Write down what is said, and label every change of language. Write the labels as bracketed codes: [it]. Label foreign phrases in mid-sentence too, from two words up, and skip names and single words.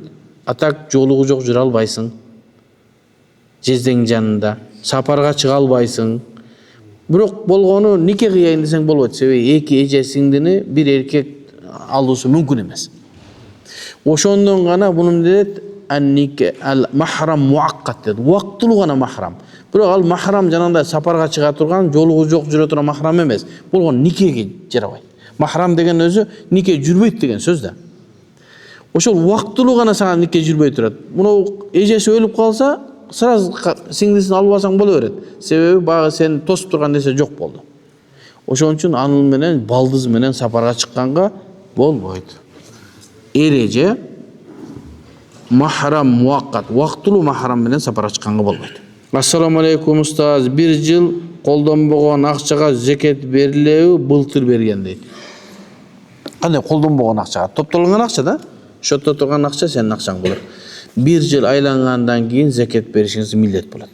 [ky] Атак жолугу жок жүрө албайсың. Жездең жанында сапарга чыга албайсың. Бирок болгону нике кыйайын десең болбойт. Себеби эки эже сиңдини бир эркек алуусу мүмкүн эмес. Ошондон гана буну дейт [ar] المحرم المؤقت [ky] dedi. Вактылуу гана mahram. Бирок ал mahram жанагындай сапарга чыга турган, жолугу жок жүрө турган mahram эмес. Бул никеге жарабайт. Mahram деген өзү нике жүрбөйт деген сөз да. Ошол вактылуу гана сага нике жүрбөй турат. Муну эжеси өлүп калса, сразу сиңдисин алып алсаң боло берет. Себеби багы сени тосуп турган нерсе жок болду. Ошон үчүн анын менен балдыз менен сапарга чыкканга болбойт. Эреже [ar] محرم مؤقت, [ky] вактылуу mahram менен сапарга чыкканга болбойт. [ar] السلام عليكم [ky] устаз, 1 жыл колдонбогон акчага зекет берилеби, былтыр берген дейт. Кандай колдонбогон акчага? Топтолгон акча да? Шотто турган акча сенин акчаң болот. 1 жыл айлангандан кийин зекет беришиңиз милдет болот.